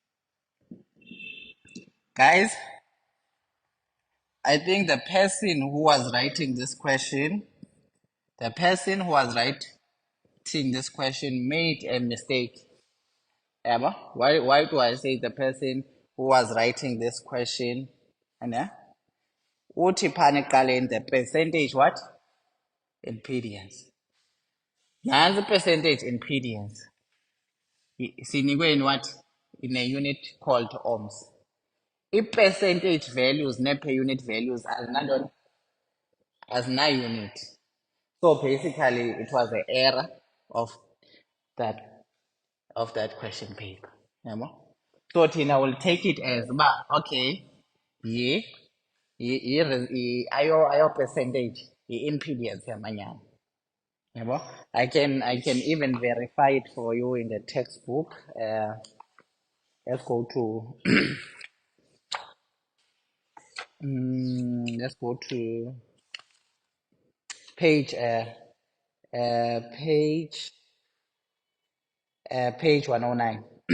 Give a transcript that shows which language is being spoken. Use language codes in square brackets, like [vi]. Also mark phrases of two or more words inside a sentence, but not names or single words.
[en] Guys, I think the person who was writing this question, made a mistake. Emma, why do I say the person who was writing this question? And [xh] uthi phana ekuqaleni [en] the percentage what? Impedance. Nansi percentage impedance. Sinikwe in what? In a unit called ohms. I-percentage values per unit values azina unit. So basically it was the error of that question paper. Yabo? So Tina will take it as okay, yeah, ayo percentage, impedance yamanyana. Yabo? I can even verify it for you in the textbook. Let's go to let's go to page page 109.